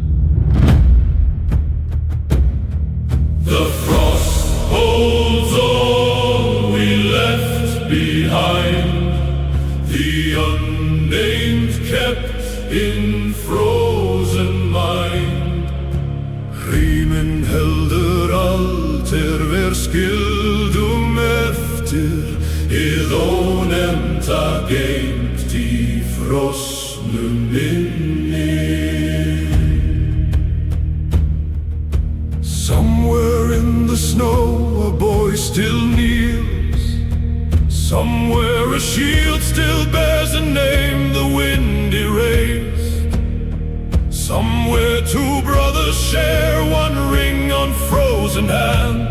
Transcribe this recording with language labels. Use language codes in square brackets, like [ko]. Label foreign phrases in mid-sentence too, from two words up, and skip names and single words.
[en] The frost holds all we left behind. The unnamed kept in frozen mind. [is] Hrímin heldur allt ver skildum eftir. Hið ónefnda geymt í frosnum minni. [en] Somewhere in the snow a boy still kneels. Somewhere a shield still bears a name the wind erased. Somewhere 2 brothers share one ring on frozen hands.